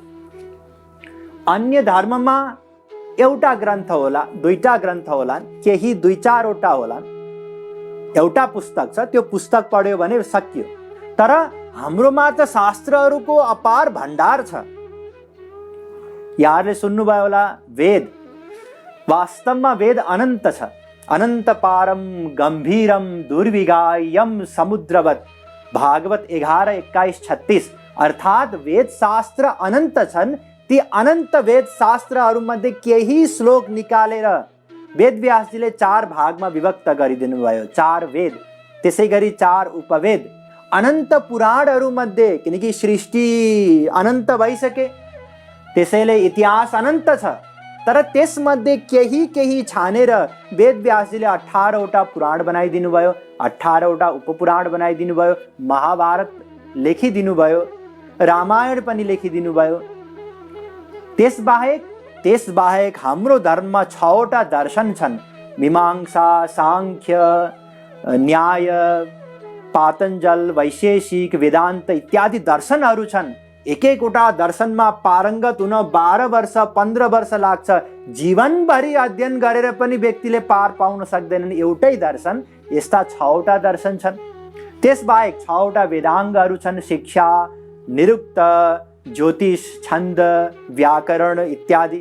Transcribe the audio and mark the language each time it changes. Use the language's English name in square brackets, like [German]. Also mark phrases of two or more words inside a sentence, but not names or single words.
[Nepali] अन्य धर्ममा एउटा ग्रन्थ होला, दुईटा ग्रन्थ होलान्, केही 2-4वटा होलान्, एउटा पुस्तक छ, त्यो पुस्तक पढ्यो भने सकियो। तर हाम्रोमा त शास्त्रहरूको अपार भण्डार छ। यहाँहरूले सुन्नुभयो होला, वेद, वास्तवमा वेद अनन्त छ। [Sanskrit] अनन्त पारम गम्भीरम दुर्विगायम समुद्रवत, [Nepali] भागवत 11:21-36, अर्थात् वेद शास्त्र अनन्त छन्। ती अनन्त वेद शास्त्रहरूमध्ये केही श्लोक निकालेर वेदव्यासजीले 4 भागमा विभक्त गरिदिनु भयो। 4 वेद, त्यसै गरी 4 उपवेद, अनन्त पुराणहरूमध्ये, किनकि सृष्टि अनन्त भइसके, त्यसैले इतिहास अनन्त छ। तर त्यसमध्ये केही छानेर वेदव्यासजीले 18वटा पुराण बनाइदिनु भयो, 18वटा उपपुराण बनाइदिनु भयो, महाभारत लेखिदिनु भयो, रामायण पनि लेखिदिनु भयो। त्यसबाहेक हाम्रो धर्ममा 6वटा दर्शन छन्। मीमांसा, सांख्य, न्याय, पातञ्जल, वैशेषिक, वेदान्त इत्यादि दर्शनहरू छन्। एक-एकवटा दर्शनमा पारङ्गत हुन 12 वर्ष 15 वर्ष लाग्छ। जीवनभरि अध्ययन गरेर पनि व्यक्तिले पार पाउन सक्दैनन् एउटै दर्शन। यस्ता 6वटा दर्शन छन्। त्यसबाहेक 6वटा वेदाङ्गहरू छन्। शिक्षा, निरुक्त, ज्योतिष, छन्द, व्याकरण इत्यादि।